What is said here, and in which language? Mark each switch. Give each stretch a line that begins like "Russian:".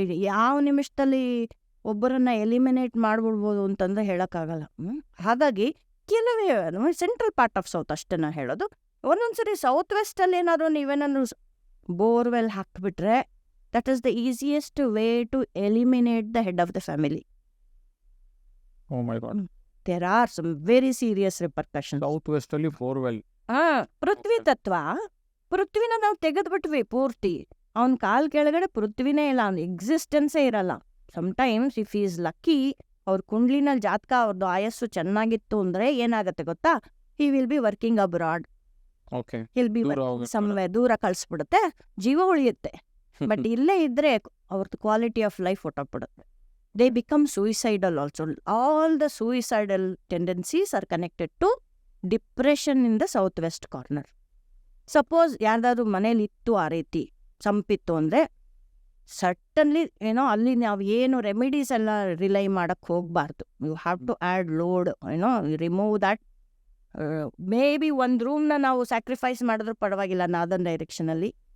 Kannada: ಯಾವ ನಿಮಿಷದಲ್ಲಿ ಒಬ್ಬರನ್ನ ಎಲಿಮಿನೇಟ್ ಮಾಡ್ಬಿಡ್ಬೋದು ಅಂತಂದ್ರೆ ಹೇಳಕ್ಕಾಗಲ್ಲ. ಹಾಗಾಗಿ ಕೆಲವೇ ಸೆಂಟ್ರಲ್ ಪಾರ್ಟ್ ಆಫ್ ಸೌತ್ ಅಷ್ಟೇ ನಾ ಹೇಳೋದು. ಒಂದೊಂದ್ಸರಿ ಸೌತ್ ವೆಸ್ಟ್ ಅಲ್ಲಿ ಏನಾದ್ರು ನೀವೇನಾದ್ರು ಬೋರ್ವೆಲ್ ಹಾಕ್ಬಿಟ್ರೆ
English: That is the easiest way to eliminate the head of the family. Oh my God. There are some very serious repercussions.
Kannada: South West ಅಲ್ಲಿ ಬೋರ್ವೆಲ್. ಪೃಥ್ವಿ ತತ್ವ, ಪೃಥ್ವಿನ ನಾವು ತೆಗೆದ್ಬಿಟ್ವಿ ಪೂರ್ತಿ. ಅವನ ಕಾಲ್ ಕೆಳಗಡೆ ಪೃಥ್ವಿನೇ ಇಲ್ಲ, ಅವ್ನ ಎಕ್ಸಿಸ್ಟೆನ್ಸೇ ಇರಲ್ಲ.
English: sometimes if is lucky,
Kannada: ಅವ್ರ ಕುಂಡ್ಲಿನಲ್ಲಿ ಜಾತಕ ಅವ್ರದ್ದು ಆಯಸ್ಸು ಚೆನ್ನಾಗಿತ್ತು ಅಂದ್ರೆ ಏನಾಗತ್ತೆ ಗೊತ್ತಾ,
English: He will be working abroad. He'll be someway
Kannada: ದೂರ ಕಳ್ಸ್ಬಿಡುತ್ತೆ, ಜೀವ ಉಳಿಯುತ್ತೆ. ಬಟ್ ಇಲ್ಲೇ ಇದ್ರೆ ಅವ್ರದ್ದು quality of life ಹೊಟ್ಟೋಗ್ಬಿಡುತ್ತೆ.
English: They become suicidal also. All the suicidal tendencies are connected to depression in the southwest corner.
Kannada: Suppose ಯಾರ್ದಾದ್ರು ಮನೇಲಿ ಇತ್ತು ಆ ರೀತಿ ಸಂಪಿತ್ತು ಅಂದರೆ ಸಟನ್ಲಿ ಅಲ್ಲಿ ನಾವು ಏನು ರೆಮಿಡೀಸ್ ಎಲ್ಲ ರಿಲೈ ಮಾಡಕ್ಕೆ ಹೋಗಬಾರ್ದು.
English: You have to add load, remove that.
Kannada: May be ಒಂದು ರೂಮ್ನ ನಾವು ಸ್ಯಾಕ್ರಿಫೈಸ್ ಮಾಡಿದ್ರು ಪರವಾಗಿಲ್ಲ ನಾರ್ದನ್ ಡೈರೆಕ್ಷನಲ್ಲಿ.